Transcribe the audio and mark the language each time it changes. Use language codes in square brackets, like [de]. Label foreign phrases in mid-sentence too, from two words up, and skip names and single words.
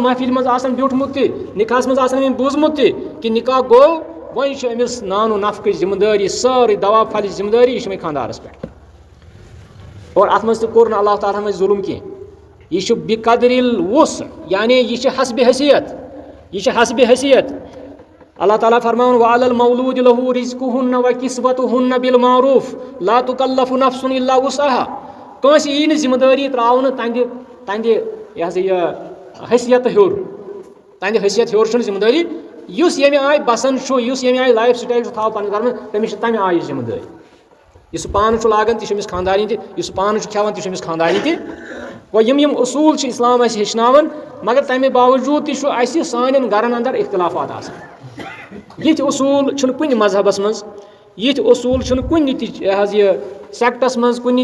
[ks] महफिल मज ब्यूठमुत निकाह मज बूजमुत कि निकाह गो वह अमिस नानो नफक जिम्मेदारी सारी दवा फल जिम्मेदारी यह खानदारस पे और अत मज कोर अल्लाह ताला मज जुल्म कह यह [ar] بقدر الوسع [ks] यानी यह हस्ब हैसियत अल्लाह ताला फरमान [ar] وعلى المولود له رزقهن وكسوتهن بالمعروف لا تكلف نفس إلا وسعها [ks] कंस यी न जिम्मेदारी त्रावन तंद यह हैसियत हूर तंद हैसियत हूर जिम्मेदारी युस यमे आय बसन युस यमे आय [en] life style [ks] थाव पन घर में तमिस तमे आय जिम्मेदारी यह पान लागान तमिस खानदानी तह पान खेवान तमिस खानदानी तह यम उसूल इस्लाम हेचनावन मगर तमे बावजूद तह सान गरन अंदर इख्तिलाफात आसान ये उसूल कुन मजहबस मज ये उसूल कुन यह सेक्टस मज कुन